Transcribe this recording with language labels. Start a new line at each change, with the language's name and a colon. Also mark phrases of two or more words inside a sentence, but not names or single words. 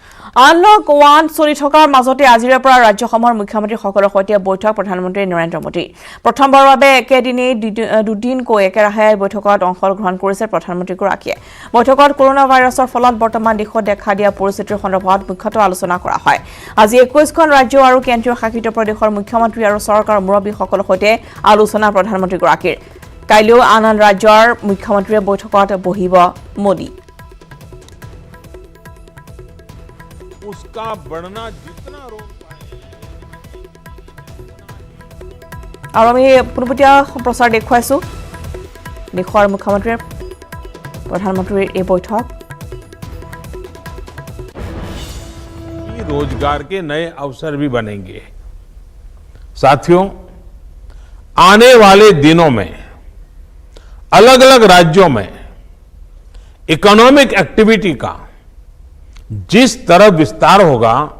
Assamese: আনলক 1 চলি থকাৰ মাজতে আজিৰে পৰা ৰাজ্যসমূহৰ মুখ্যমন্ত্ৰীসকলৰ সৈতে বৈঠক প্ৰধানমন্ত্ৰী নৰেন্দ্ৰ মোদী প্ৰথমবাৰৰ বাবে একেদিনেই দুদিনকৈ একেৰাহে বৈঠকত অংশগ্ৰহণ কৰিছে প্ৰধানমন্ত্ৰীগৰাকীয়ে বৈঠকত কৰোনা ভাইৰাছৰ ফলত বৰ্তমান দেশত দেখা দিয়া পৰিস্থিতিৰ সন্দৰ্ভত মুখ্যতঃ আলোচনা কৰা হয় আজি 21খন ৰাজ্য আৰু কেন্দ্ৰীয় শাসিত প্ৰদেশৰ মুখ্যমন্ত্ৰী আৰু চৰকাৰৰ মুৰব্বীসকলৰ সৈতে আলোচনা প্ৰধানমন্ত্ৰীগৰাকীৰ কাইলৈ আন ৰাজ্যৰ মুখ্যমন্ত্ৰীয়ে বৈঠকত বহিব মোদী
Hindi: उसका बढ़ना जितना रोक पाए
Assamese: আৰু আমি পুনপটীয়া সম্প্ৰচাৰ দেখুৱাইছো দেশৰ মুখ্যমন্ত্ৰীৰ প্ৰধানমন্ত্ৰীৰ এই বৈঠক
Hindi: रोजगार के नए अवसर भी बनेंगे साथियों आने वाले दिनों में अलग अलग राज्यों में
English: economic activity
Hindi: का जिस तरह विस्तार होगा